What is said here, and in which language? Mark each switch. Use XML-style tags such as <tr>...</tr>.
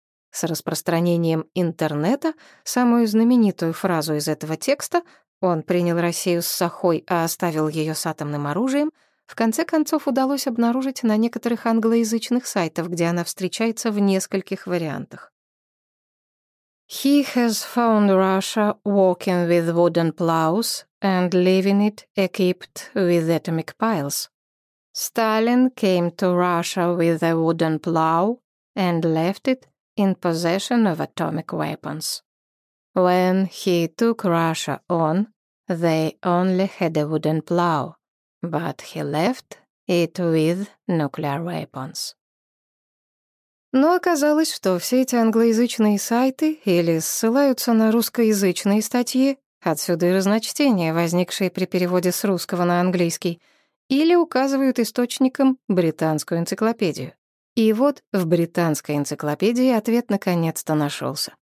<ru>С распространением интернета самую знаменитую фразу из этого текста «Он принял Россию с сахой, а оставил ее с атомным оружием» в конце концов удалось обнаружить на некоторых англоязычных сайтах, где она встречается в нескольких вариантах.</ru> <en>«He has found Russia walking with wooden plows and leaving it equipped with atomic piles. Stalin came to Russia with a wooden plow and left it in possession of atomic weapons. When he took Russia on, they only had a wooden plow, but he left it with nuclear weapons».</en> <ru>Но оказалось, что все эти англоязычные сайты или ссылаются на русскоязычные статьи, отсюда и разночтения, возникшие при переводе с русского на английский, или указывают источником британскую энциклопедию. И вот в британской энциклопедии ответ наконец-то нашелся.</ru>